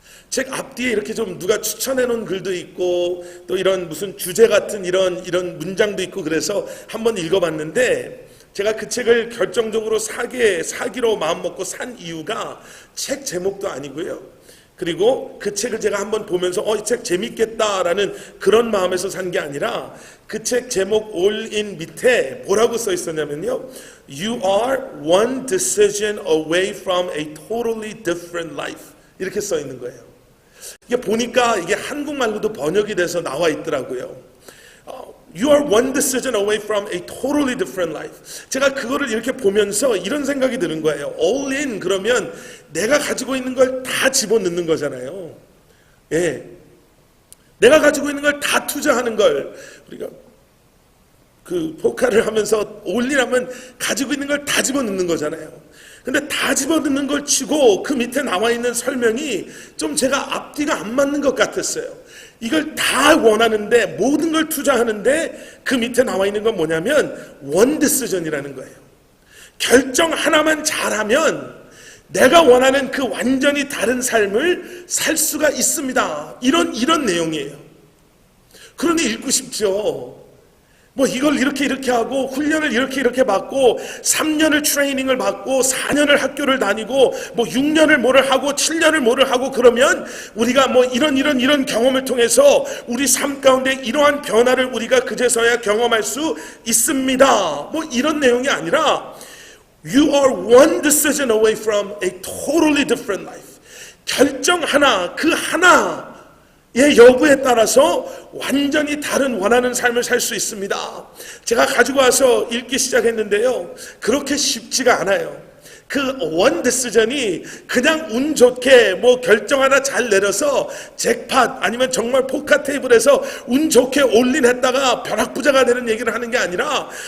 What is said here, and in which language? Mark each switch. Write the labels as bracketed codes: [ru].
[ko] 책 앞뒤에 이렇게 좀 누가 추천해 놓은 글도 있고 또 이런 무슨 주제 같은 이런 문장도 있고 그래서 한번 읽어봤는데 제가 그 책을 결정적으로 사기로 마음먹고 산 이유가 책 제목도 아니고요. 그리고 그 책을 제가 한번 보면서 이 책 재밌겠다라는 그런 마음에서 산 게 아니라 그 책 제목 all in 밑에 뭐라고 써 있었냐면요. [en] You are one decision away from a totally different life. [ko] 이렇게 써 있는 거예요. 이게 보니까 이게 한국말로도 번역이 돼서 나와 있더라고요. [en] You are one decision away from a totally different life. [ko] 제가 그거를 이렇게 보면서 이런 생각이 드는 거예요. All in 그러면 내가 가지고 있는 걸 다 집어넣는 거잖아요. 예, 내가 가지고 있는 걸 다 투자하는 걸 우리가 그 포카를 하면서 all in 하면 가지고 있는 걸 다 집어넣는 거잖아요. 근데 다 집어넣는 걸 치고 그 밑에 나와 있는 설명이 좀 제가 앞뒤가 안 맞는 것 같았어요. 이걸 다 원하는데 모든 걸 투자하는데 그 밑에 나와 있는 건 뭐냐면 원 디시전이라는 거예요. 결정 하나만 잘하면 내가 원하는 그 완전히 다른 삶을 살 수가 있습니다. 이런 내용이에요. 그러니 읽고 싶죠. 뭐 이걸 이렇게 하고 훈련을 이렇게 받고 3년을 트레이닝을 받고 4년을 학교를 다니고 뭐 6년을 뭐를 하고 7년을 뭐를 하고 그러면 우리가 뭐 이런 경험을 통해서 우리 삶 가운데 이러한 변화를 우리가 그제서야 경험할 수 있습니다. 뭐 이런 내용이 아니라 [en] You are one decision away from a totally different life. [ko] 결정 하나, 그 하나의 여부에 따라서 완전히 다른 원하는 삶을 살 수 있습니다. 제가 가지고 와서 읽기 시작했는데요, 그렇게 쉽지가 않아요. 그 원 디시전이 그냥 운 좋게 뭐 결정 하나 잘 내려서 잭팟 아니면 정말 포카 테이블에서 운 좋게 올린했다가 벼락부자가 되는 얘기를 하는 게 아니라,